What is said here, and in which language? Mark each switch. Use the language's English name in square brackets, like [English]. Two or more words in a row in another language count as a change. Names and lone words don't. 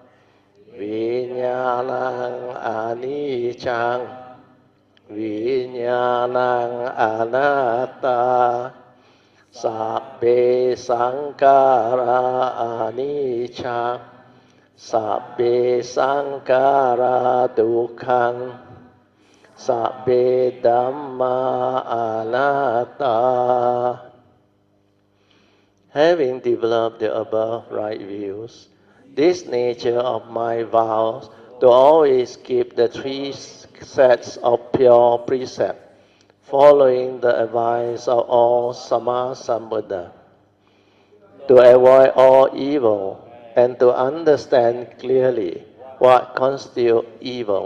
[Pali] Vinyanang anicang, Vinyanang anatta, Sabbe sankara anicca, Sabbe sankara dukkhang, Sabbe dhamma anatta. [English] Having developed the above right views, this nature of my vows to always keep the three sets of pure precept, following the advice of all [Pali] Sama Sambuddha, [English] to avoid all evil and to understand clearly what constitutes evil.